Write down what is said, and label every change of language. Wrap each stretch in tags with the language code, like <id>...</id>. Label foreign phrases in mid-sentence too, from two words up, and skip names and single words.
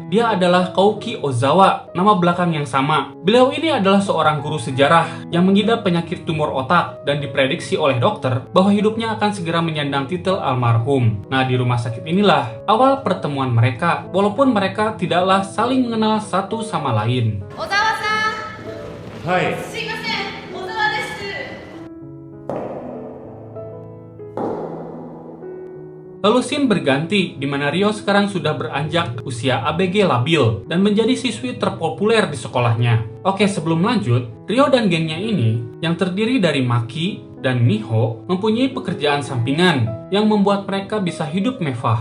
<id>Dia adalah Kouki Ozawa, nama belakang yang sama. Beliau ini adalah seorang guru sejarah yang mengidap penyakit tumor otak dan diprediksi oleh dokter bahwa hidupnya akan segera menyandang titel almarhum. Nah, di rumah sakit inilah awal pertemuan mereka, walaupun mereka tidaklah saling mengenal satu sama lain.</id> <ja>Ozawa-san! Hai. すみません、Ozawaです.</ja> <id>Lalu scene berganti, di mana Ryo sekarang sudah beranjak usia ABG labil dan menjadi siswi terpopuler di sekolahnya. Oke, sebelum lanjut, Ryo dan gengnya ini, yang terdiri dari Maki dan Miho, mempunyai pekerjaan sampingan yang membuat mereka bisa hidup mewah.</id>